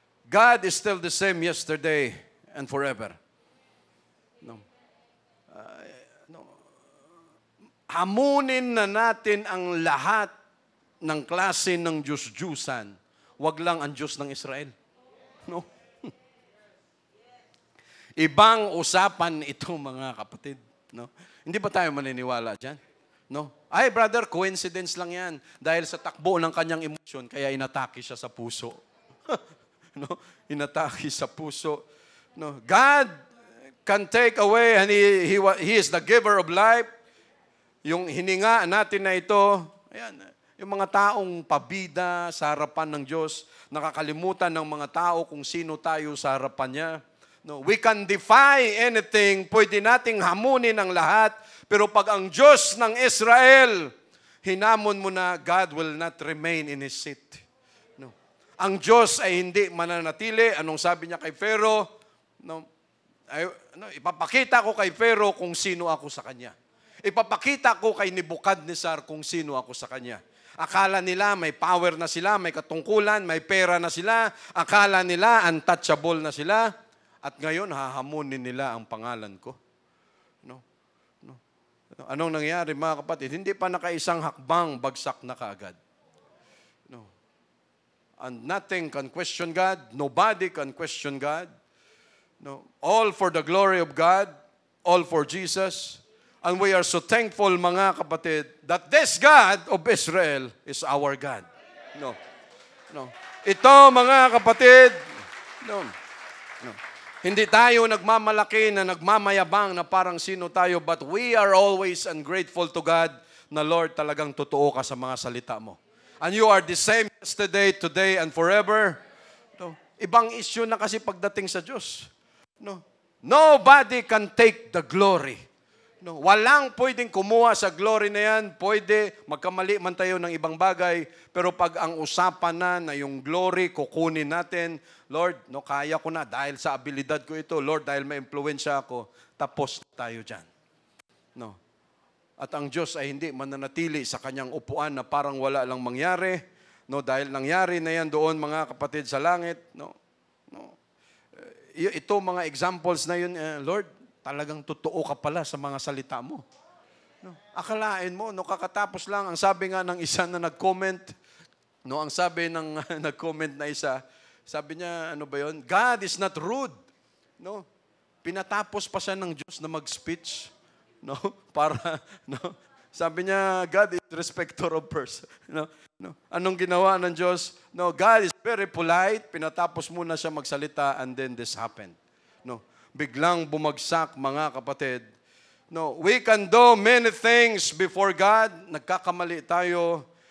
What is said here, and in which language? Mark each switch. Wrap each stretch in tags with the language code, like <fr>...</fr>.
<en>God is still the same yesterday and forever. No.</en> <tl>Hamunin na natin ang lahat ng klase ng Diyos-Diyusan. Wag lang ang Diyos ng Israel. No? Ibang usapan ito, mga kapatid. No? Hindi ba tayo maniniwala dyan? No? Ay, brother, coincidence lang yan. Dahil sa takbo ng kanyang emosyon, kaya inatake siya sa puso. No? Inatake sa puso. No?</tl> <en>God can take away, and He is the giver of life.</en> <tl>Yung hininga natin na ito, ayan, yung mga taong pabida sa harapan ng Diyos, nakakalimutan ng mga tao kung sino tayo sa harapan niya. No,</tl> <en>we can defy anything,</en> <tl>pwede nating hamunin ang lahat, pero pag ang Diyos ng Israel, hinamon mo na,</tl> <en>God will not remain in His seat.</en> <tl>No. Ang Diyos ay hindi mananatili. Anong sabi niya kay Pharaoh? No, ipapakita ko kay Pharaoh kung sino ako sa kanya. Ipapakita ko kay Nebukadnezar kung sino ako sa kanya. Akala nila may power na sila, may katungkulan, may pera na sila. Akala nila untouchable na sila. At ngayon, hahamunin nila ang pangalan ko. No? No? Anong nangyari mga kapatid? Hindi pa nakaisang hakbang, bagsak na kaagad. No.</tl> <en>And nothing can question God. Nobody can question God. No. All for the glory of God. All for Jesus. And we are so thankful</en> <tl>mga kapatid</tl> <en>that this God of Israel is our God. No. No.</en> <tl>Ito mga kapatid, no. No. Hindi tayo nagmamalaki na nagmamayabang na parang sino tayo,</tl> <en>but we are always ungrateful to God</en> <tl>na Lord, talagang totoo ka sa mga salita mo.</tl> <en>And you are the same yesterday, today, and forever. No.</en> <tl>Ibang issue na kasi pagdating sa Diyos. No.</tl> <en>Nobody can take the glory. No.</en> <tl>Walang pwedeng kumuha sa glory na yan. Pwede, magkamali man tayo ng ibang bagay, pero pag ang usapan na yung glory, kukunin natin, Lord, no, kaya ko na dahil sa abilidad ko ito. Lord, dahil may impluwensya ako, tapos tayo dyan. No. At ang Diyos ay hindi mananatili sa kanyang upuan na parang wala lang mangyari. No, dahil nangyari na yan doon mga kapatid sa langit. No. No. Ito mga examples na yun, Lord, talagang totoo ka pala sa mga salita mo. No. Akalain mo, no, kakatapos lang, ang sabi nga ng isa na nag-comment, no, ang sabi ng nag-comment na isa, sabi niya, ano ba yun?</tl> <en>God is not rude.</en> <tl>No? Pinatapos pa siya ng Diyos na mag-speech. No? Para, no? Sabi niya,</tl> <en>God is respecter of person.</en> <tl>No? No? Anong ginawa ng Diyos? No,</tl> <en>God is very polite.</en> <tl>Pinatapos muna siya magsalita</tl> <en>and then this happened.</en> <tl>No? Biglang bumagsak, mga kapatid.</tl> <en>No, we can do many things before God.</en> <tl>Nagkakamali tayo.</tl>